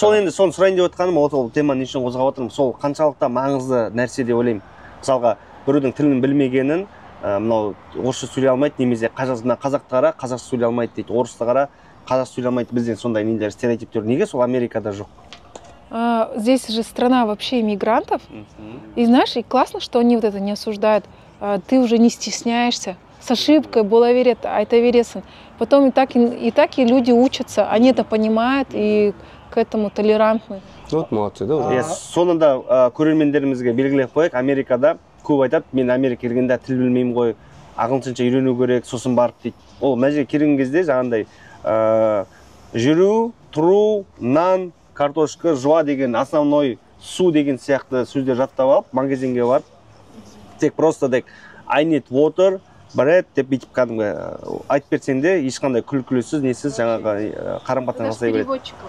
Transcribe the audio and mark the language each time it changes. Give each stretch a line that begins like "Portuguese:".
Kazakh: Сол енді соны сұрайын деп отқаным, ол теманы не үшін қозғап отырмын, сол қаншалықты маңызды нәрсе деп ойлаймын. Мысалға, біреудің тілін білмегенін, мынау орысша сөйлей алмайды, немесе қазақтары қазақша сөйлей алмайды дейді, орысты қара қазақша сөйлей алмайды, бізден сондай нелер, стереотиптер неге сол Америкада жоқ?
Russian: Здесь же страна вообще иммигрантов, и знаешь, и классно, что они вот это не осуждают, ты уже не стесняешься, с ошибкой
Kazakh: бола берет, айта бересің.
Russian: Потом и так люди учатся, они это понимают и к этому толерантны. Вот молодцы, да?
Kazakh: Сонында көрермендерімізге белгілеп қояйық, Америкада көп айтады, мен Америка келгенде тіл білмеймін ғой, ағылшынша үйрену керек, сосын барып дейді. Ол мына жерге келген кезде жаңағындай жүру, тұру, нан, картошка, жуа деген основной, су деген сияқты сөздер жаттап алып, магазинге барып, тек просто дек
English: I need water, bread
Kazakh: деп бүйтіп кәдімгі айтып берсең де ешқандай күлкілісіз, несіз жаңағы қарым-қатынас жасай береді.